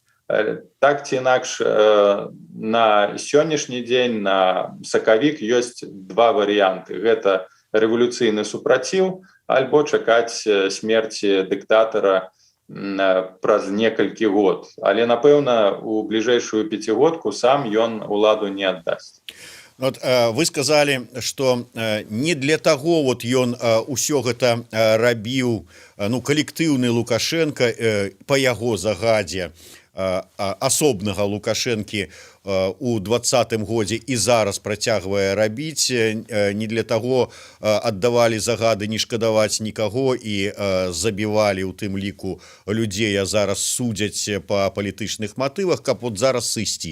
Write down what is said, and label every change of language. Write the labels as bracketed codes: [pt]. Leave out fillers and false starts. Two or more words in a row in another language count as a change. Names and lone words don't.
[be] Так ці інакш, на сённяшні дзень, на сакавік ёсць два варыянты. Гэта рэвалюцыйны супраціў, альбо чакаць смерці дыктатара праз некалькі год. Але, напэўна, у бліжэйшую пяцігодку сам ён уладу не аддасць. [ru] Вот, вы сказали, что [be] не для таго вот ён усё гэта рабіў, калектыўны Лукашенко па яго загадзе асобнага Лукашэнкі у 20-м годзе і зараз працягвае рабіць, не для таго аддавалі загады не шкадаваць нікаго і забівалі ў тым ліку людзей, а зараз судзяць па палітычных матывах, каб вот зараз сысці.